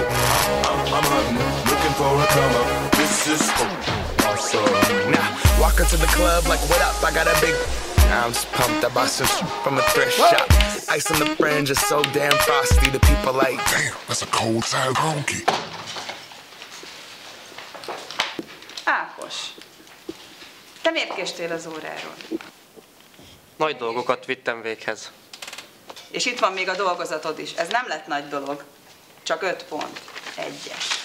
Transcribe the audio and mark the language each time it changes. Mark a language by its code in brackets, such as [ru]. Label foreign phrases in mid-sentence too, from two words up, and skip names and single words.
[en] I'm hunting, looking for a come up. This is awesome. Now, walk into the club like, what up? I got a big. I'm just pumped. I bought some from a thrift shop. Ice on the fringe is so damn frosty. The people like, damn, that's a cold side honky. [hu] Ákos, te miért késtél az óráról? Nagy dolgokat vittem véghez. És itt van még a dolgozatod is. Ez nem lett nagy dolog. Csak 5 pont. 1-es.